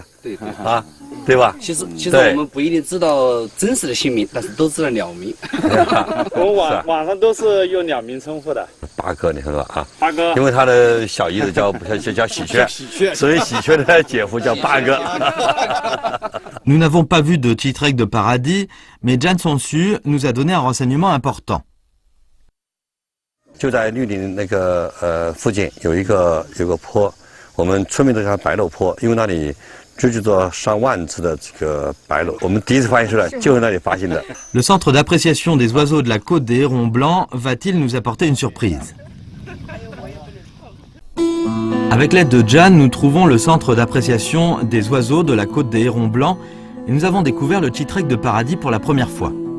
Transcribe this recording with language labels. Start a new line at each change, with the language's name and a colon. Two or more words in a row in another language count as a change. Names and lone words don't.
Chinese: 对啊，对吧？其实我们不一定知道真实的姓名，但是都知道鸟名。我们网上都是用鸟名称呼的。八哥，你看到吧？啊，八哥，因为他的小姨子叫喜鹊，所以喜鹊的姐夫叫八哥。
French: Nous n'avons pas vu de Chitreque de paradis, mais Jan Sonsu nous a donné un renseignement important.
Chinese: 就在绿林那个附近有个坡。我们村民都叫它白鹭坡，因为那里聚集着上万只的这个白鹭。我们第一次发现出来，就是那里发现的。
French: Le centre d'appréciation des oiseaux de la côte des hérons blancs va-t-il nous apporter une surprise? Avec l'aide de Jan, nous trouvons le centre d'appréciation des oiseaux de la côte des hérons blancs et nous avons découvert le Chitreque de paradis pour la première fois.